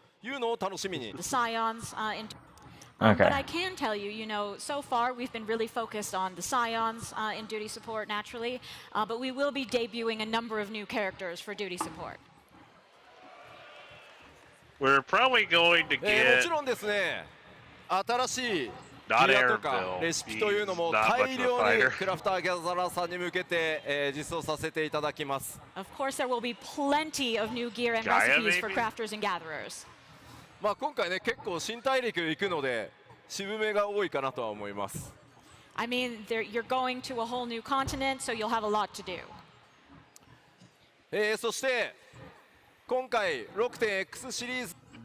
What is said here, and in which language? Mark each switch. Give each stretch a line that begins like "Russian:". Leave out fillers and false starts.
English: The Scions Okay. But I can tell you, you know, so far we've been really focused on the Scions in duty support naturally, but we will be debuting a number of new characters for duty support. We're probably going to get...
Japanese: 新しいギアとかレシピというのも大量にクラフターギャザラーさんに向けて実装させていただきます。
English: Of course, there will be plenty of new gear and recipes for crafters and gatherers.
Japanese: まあ今回ね結構新大陸行くので渋めが多いかなとは思います。
English: I mean, you're going to a whole new continent, so you'll have a lot to do.
Japanese: そして今回 6.X シリーズ